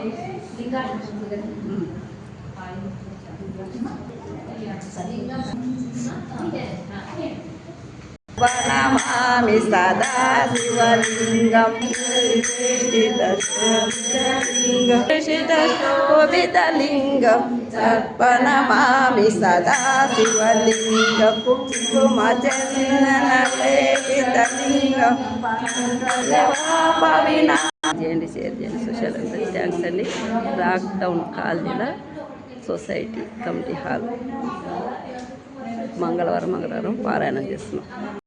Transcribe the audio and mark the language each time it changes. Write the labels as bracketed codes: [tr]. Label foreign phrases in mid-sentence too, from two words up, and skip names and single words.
[sa] नमामि सदा शिवलिङ्गं शोभितलिङ्गं सर्पनमामि सदा शिवलिङ्गं कुङ्कुमचन्दनलेपितलिङ्गं [te] చేయండి షేర్ చేయండి [en] social media [te] థ్యాంక్స్ అండి. రాక్ టౌన్ కాలనీలో [en] society committee hall [te] మంగళవారం పారాయణం చేస్తున్నాం.